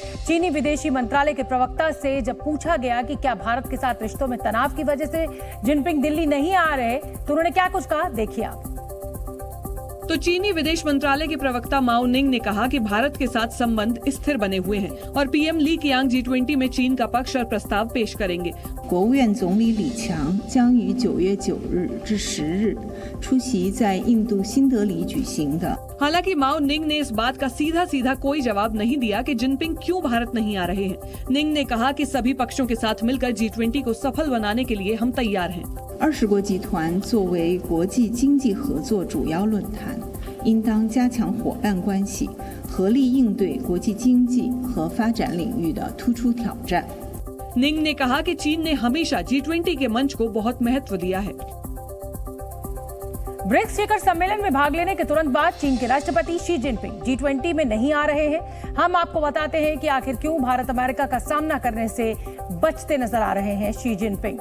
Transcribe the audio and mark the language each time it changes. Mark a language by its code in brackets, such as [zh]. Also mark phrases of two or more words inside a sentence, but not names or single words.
[hi] चीनी विदेशी मंत्रालय के प्रवक्ता से जब पूछा गया कि क्या भारत के साथ रिश्तों में तनाव की वजह से जिनपिंग दिल्ली नहीं आ रहे तो उन्होंने क्या कुछ कहा, देखिए आप। तो चीनी विदेश मंत्रालय के प्रवक्ता माओ निंग ने कहा कि भारत के साथ संबंध स्थिर बने हुए हैं और पीएम ली कियांग G20 में चीन का पक्ष और प्रस्ताव पेश करेंगे। [zh] 国务院总理李强将于9月9日至10日出席在印度新德里举行的。 [hi] हालांकि माओ निंग ने इस बात का सीधा कोई जवाब नहीं दिया कि जिनपिंग क्यों भारत नहीं आ रहे हैं। निंग ने कहा कि सभी पक्षों के साथ मिलकर G20 को सफल बनाने के लिए हम तैयार हैं। [zh] 20 国集团作为国际经济合作主要论坛，应当加强伙伴关系，合力应对国际经济和发展领域的突出挑战。 [hi] निंग ने कहा कि चीन ने हमेशा G20 के मंच को बहुत महत्व दिया है। ब्रिक्स शिखर सम्मेलन में भाग लेने के तुरंत बाद चीन के राष्ट्रपति शी जिनपिंग G20 में नहीं आ रहे हैं। हम आपको बताते हैं कि आखिर क्यों भारत अमेरिका का सामना करने से बचते नजर आ रहे हैं शी जिनपिंग।